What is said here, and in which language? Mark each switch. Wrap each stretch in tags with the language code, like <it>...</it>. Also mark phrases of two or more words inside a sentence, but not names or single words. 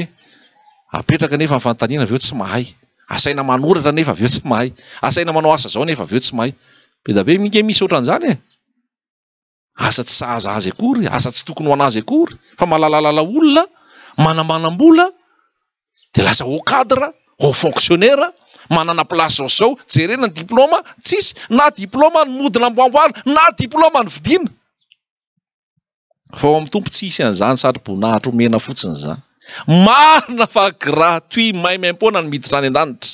<mg>Apetraka nefa ny fanontaniana avy eo tsy mahay. Asaina manoratra nefa avy eo tsy mahay. Asaina manao asa zao nefa avy eo tsy mahay. Be da be minge misy ohatran'izany asa tsy sahaza azy akory, asa tsy tokony ho anazy akory, fa malalalala olona, manamanam-bola, dia lasa</mg> <fr>au cadre, au fonctionnaire,</fr> <mg>manana place zao zao, jerena ny diplôma, tsisy, na diplôma ny modina amboamboara, na diplôma ny vidiana. Fa ao amin'ny tompo tsisy an'izany satroboninahitra omena fotsiny izany. Marina fa gratuit, maimaim-poana ny miditra any an-danitra.</mg>